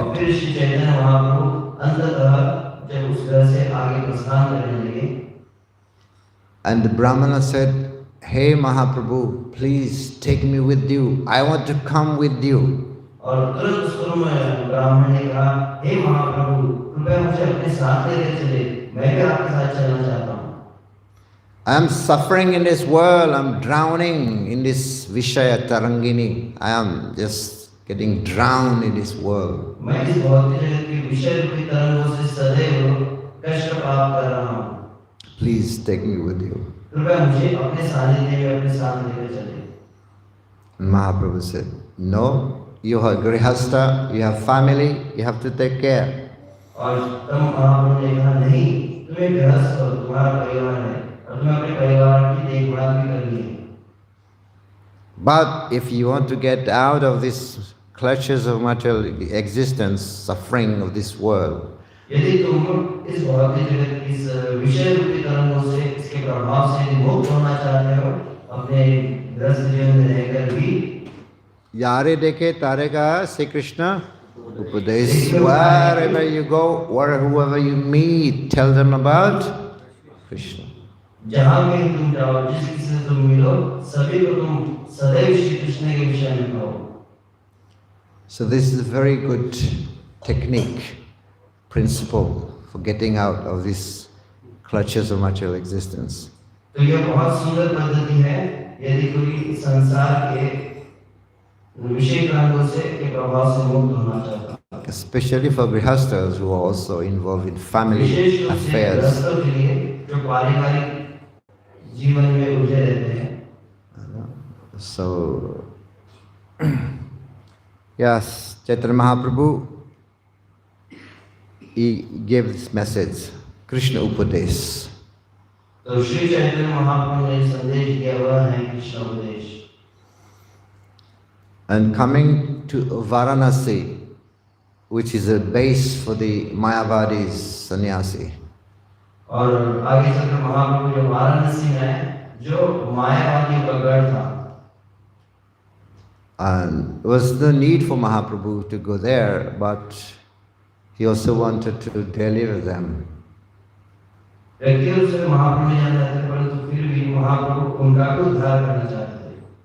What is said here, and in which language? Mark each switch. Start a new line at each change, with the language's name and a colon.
Hindi: और फिर श्री चैतन्य महाप्रभु अंततः जब उस घर से आगे प्रस्थान करने लगे,
English: And the Brahmana said, "Hey Mahaprabhu, please take me with you. I want to come with you."
Hindi: और तुरंत उस कुरुम ब्राह्मण ने कहा, हे महाप्रभु, कृपया मुझे अपने साथ लेकर चले, मैं भी आपके साथ चलना चाहता हूँ।
English: I am suffering in this world. I am drowning in this Vishaya Tarangini. I am just getting drowned in this world.
Hindi: मैं इस भौतिक जगत की विषय रूपी तरंगों से सदैव कष्ट प्राप्त कर रहा हूँ।
English: Please take me with you.
Hindi: कृपया मुझे अपने सानिध्य में अपने साथ लेकर चले।
English: And Mahaprabhu said, "No, you are grihastha, you have family, you have to take care."
Hindi: और तब महाप्रभु ने कहा, नहीं, तुम्हें गृहस्थ हो, तुम्हारा परिवार है और तुम्हें अपने परिवार की देखभाल भी करनी है।
English: But if you want to get out of these clutches of material existence, suffering of this world,
Hindi: यदि तुम इस भौतिक जगत की इस विषय रूपी तरंगों से, इसके प्रभाव से मुक्त होना चाहते हो, अपने ग्रस्त जीवन में रहकर भी
Bangla: Yare deke tareka Sri Krishna Upadesh.
English: Wherever you go, whoever you meet, tell them about Krishna.
Hindi: जहाँ भी तुम जाओ, जिस किसी से तुम मिलो, सभी को तुम सदैव श्री कृष्ण के विषय में कहो।
English: So this is a very good technique, principle for getting out of these clutches of material existence.
Hindi: तो यह बहुत सुंदर पद्धति है यदि कोई संसार के विषय रंगों से के प्रभाव से मुक्त होना चाहता है।
English: Especially for grihasthas who are also involved in family
Hindi: विशेष रूप से
English: affairs.
Hindi: गृहस्थों के लिए जो पारिवारिक जीवन में उलझे रहते हैं।
English: So, yes, Chaitanya Mahaprabhu, he gave this message, Krishna Upadesh.
Hindi: तो श्री चैतन्य महाप्रभु ने संदेश दिया वह है कृष्ण उपदेश।
English: And coming to Varanasi, which is a base for the Mayavadis sannyasi.
Hindi: और आगे चलकर महाप्रभु जो वाराणसी में है जो मायावादियों का गढ़ था।
English: And there was no need for Mahaprabhu to go there, but he also wanted to deliver them.
Hindi: व्यक्तियों से महाप्रभु ने जाना था परंतु फिर भी महाप्रभु उनका उद्धार करना चाहते थे।